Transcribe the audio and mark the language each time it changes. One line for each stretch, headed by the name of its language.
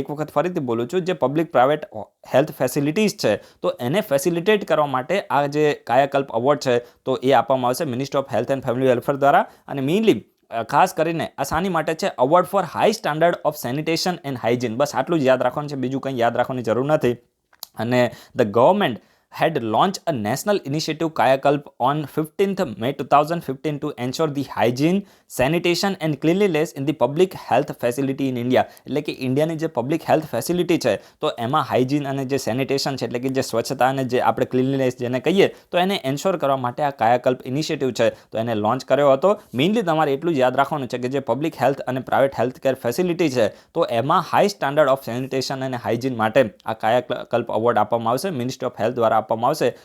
Gujarati: એક વખત ફરીથી બોલું છું, જે પબ્લિક પ્રાઇવેટ હેલ્થ ફેસિલિટીઝ છે તો એને ફેસિલિટેટ કરવા માટે આ જે કાયાકલ્પ એવોર્ડ છે તો એ આપવામાં આવશે ministry of health and family welfare દ્વારા. અને મેઇનલી ખાસ કરીને આ શાની માટે છે,
English: Award for high standard of sanitation and hygiene.
Gujarati: બસ આટલું જ યાદ રાખવાનું છે, બીજું કંઈ યાદ રાખવાની જરૂર નથી. અને
English: The government had launched a national initiative Kayakalp on 15th May 2015 to ensure the hygiene, sanitation and cleanliness in the public health facility in India.
Gujarati: એટલે કે ઇન્ડિયાની જે પબ્લિક હેલ્થ ફેસિલિટી છે તો એમાં હાઇજીન અને જે સેનિટેશન છે એટલે કે જે સ્વચ્છતા અને જે આપણે ક્લીનલીનેસ જેને કહીએ તો એને એન્શ્યોર કરવા માટે આ કાયાકલ્પ ઇનિશિયેટિવ છે તો એને લોન્ચ કર્યો હતો. મેઇનલી તમારે એટલું જ યાદ રાખવાનું છે કે જે પબ્લિક હેલ્થ અને પ્રાઇવેટ હેલ્થ કેર ફેસિલિટી છે તો એમાં
English: high standard of sanitation
Gujarati: અને હાઇજીન માટે આ કાયાકલ્પ એવોર્ડ આપવામાં આવશે, મિનિસ્ટ્રી ઓફ હેલ્થ દ્વારા આપવામાં આવશે.